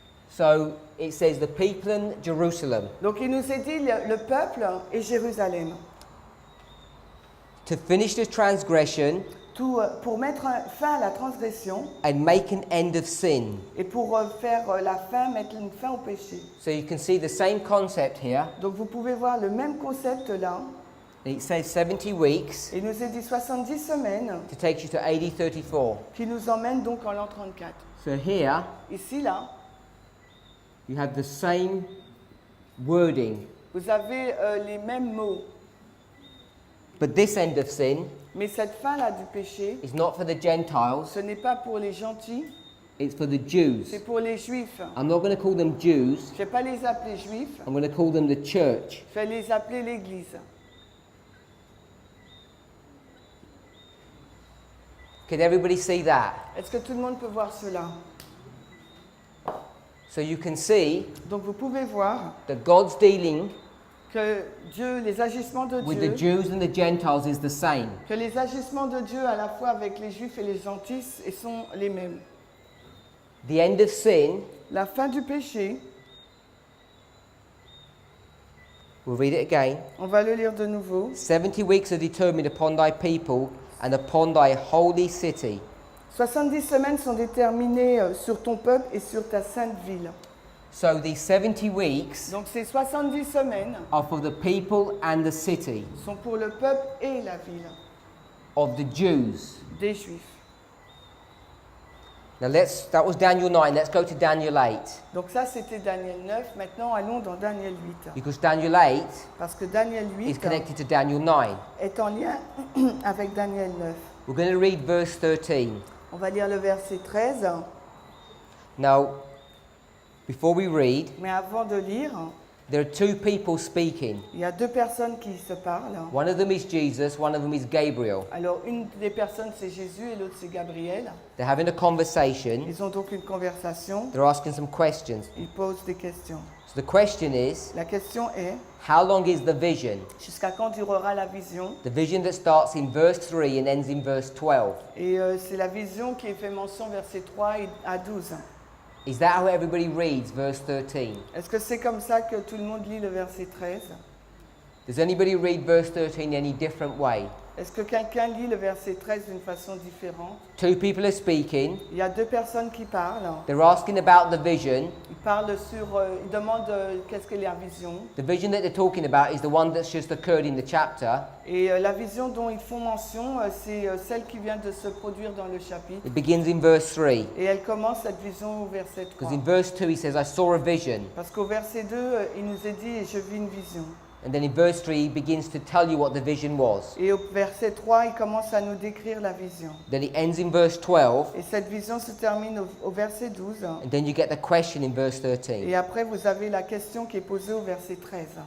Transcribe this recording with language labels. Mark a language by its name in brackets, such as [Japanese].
[English] So it says the people and Jerusalem. [French] Donc il nous est dit le peuple et Jérusalem. [English] To finish the transgression [French] Tout, pour mettre fin à la transgression [English] and make an end of sin. [French] et pour faire la fin, mettre une fin au péché. [English] So you can see the same concept here. [French] Donc vous pouvez voir le même concept là. [English] It says 70 weeks [French] Il nous est dit 70 semaines [English] to take you to AD 34. [French] qui nous emmène donc en l'an 34. [English] So here [French] Ici là, [English] you have the same wording, [French] vous avez les mêmes mots. [English] but this end of sin [French] Mais cette fin là du péché, [English] is not for the Gentiles, [French] ce n'est pas pour les gentils, [English] it's for the Jews. [French] c'est pour les juifs. [English] I'm not going to call them Jews, [French] Je ne vais pas les appeler juifs, [English] I'm going to call them the church. [French] je vais les appeler l'église. [English] Can everybody see that? [French] Est-ce que tout le monde peut voir cela? [English] So you can see [French] Donc vous pouvez voir [English] that God's dealing [French] que Dieu, les agissements de [English] with the [French] Dieu, [English] Jews and the Gentiles is the same. [French] que les agissements de Dieu à la fois avec les juifs et les gentils sont les mêmes. [English] The end of sin, [French] La fin du péché, [English] we'll read it again. [French] on va le lire de nouveau. [English] 70 weeks are determined upon thy people and upon thy holy city. [French] 70 semaines sont déterminées sur ton peuple et sur ta sainte ville. [English] So these 70 weeks [French] Donc ces 70 semaines [English] are for the people and the city [French] sont pour le peuple et la ville [English] of the Jews. [French] des Juifs. [English] Now that was Daniel 9. Let's go to Daniel 8. [French] Donc ça c'était Daniel 9, maintenant allons dans Daniel 8. [English] Because Daniel 8 [French] Parce que Daniel [English] is [French] 8 [English] connected to Daniel 9. [French] est en lien avec Daniel 9. [English] We're going to read verse 13. [French] On va lire le verset 13, [English] Now, before we read, [French] mais avant de lire, [English] there are two people speaking. [French] il y a deux personnes qui se parlent. [English] One of them is Jesus, one of them is Gabriel. [French] Alors une des personnes c'est Jésus et l'autre c'est Gabriel. [English] They're having a conversation. [French] Ils ont donc une conversation, [English] They're asking some questions. [French] ils posent des questions. [English] So the question is, [French] La question est, [English] how long is the vision? [French] jusqu'à quand durera la vision? [English] The vision that starts in verse 3 and ends in verse 12. [French] Et c'est la vision qui est fait mention versets 3 à 12. [English] Is that how everybody reads verse 13? [French] Est-ce que c'est comme ça que tout le monde lit le verset 13? [English] Does anybody read verse 13 any different way? [French] Est-ce que quelqu'un lit le verset 13 d'une façon différente? [English] Two people are speaking. [French] Il y a deux personnes qui parlent. [English] They're asking about the vision. [French] Ils parlent ils demandent qu'est-ce que la vision. [English] The vision that they're talking about is the one that's just occurred in the chapter. [French] Et la vision dont ils font mention, c'est celle qui vient de se produire dans le chapitre. [English] It begins in verse 3. [French] Et elle commence cette vision au verset 3. [English] Because in verse 2 he says, I saw a vision. [French] Parce qu'au verset 2, il nous est dit, et je vis une vision. [English] And then in verse 3 he begins to tell you what the vision was. [French] Et au verset 3, il commence à nous décrire la vision. [English] Then it ends in verse 12. [French] Et cette vision se termine au verset 12. [English] And then you get the question in verse 13. [French] Et après, vous avez la question qui est posée au verset 13.